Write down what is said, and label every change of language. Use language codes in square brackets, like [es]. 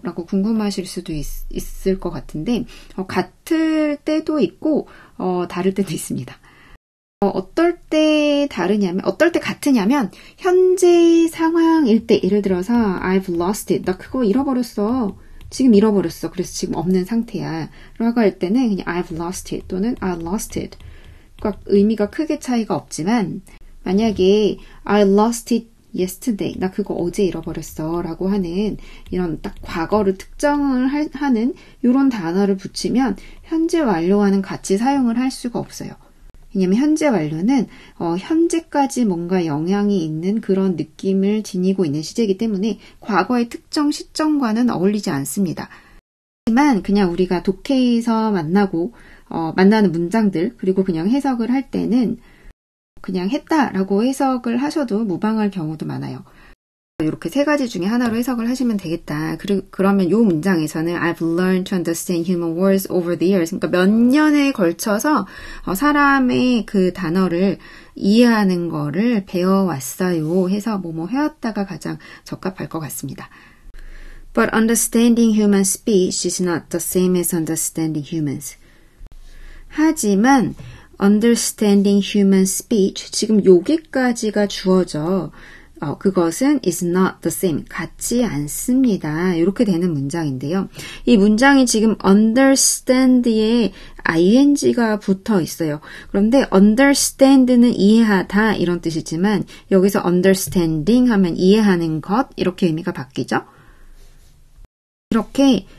[ko] 라고 궁금하실 수도 있을 것 같은데 같을 때도 있고 다를 때도 있습니다. 어떨 때 다르냐면 어떨 때 같으냐면 현재 상황일 때 예를 들어서 [en] I've lost it. [ko] 나 그거 잃어버렸어. 지금 잃어버렸어. 그래서 지금 없는 상태야. 라고 할 때는 그냥 [en] I've lost it [ko] 또는 [en] I lost it. [ko] 그러니까 의미가 크게 차이가 없지만 만약에 [en] I lost it yesterday, [ko] 나 그거 어제 잃어버렸어 라고 하는 이런 딱 과거를 특정을 하는 이런 단어를 붙이면 현재 완료와는 같이 사용을 할 수가 없어요. 왜냐면 현재 완료는 현재까지 뭔가 영향이 있는 그런 느낌을 지니고 있는 시제이기 때문에 과거의 특정 시점과는 어울리지 않습니다. 하지만 그냥 우리가 독해에서 만나는 문장들 그리고 그냥 해석을 할 때는 그냥 했다라고 해석을 하셔도 무방할 경우도 많아요. 이렇게 세 가지 중에 하나로 해석을 하시면 되겠다. 그러면 이 문장에서는 [en] I've learned to understand human words over the years. [ko] 그러니까 몇 년에 걸쳐서 사람의 그 단어를 이해하는 거를 배워왔어요 해서 뭐뭐 해왔다가 가장 적합할 것 같습니다. [en] But understanding human speech is not the same as understanding humans. [ko] 하지만 [en] understanding human speech, [ko] 지금 여기까지가 주어져. 그것은 [en] is not the same, [ko] 같지 않습니다. 이렇게 되는 문장인데요. 이 문장이 지금 understand에 ing가 붙어 있어요. 그런데 understand는 이해하다 이런 뜻이지만 여기서 understanding 하면 이해하는 것 이렇게 의미가 바뀌죠. 이렇게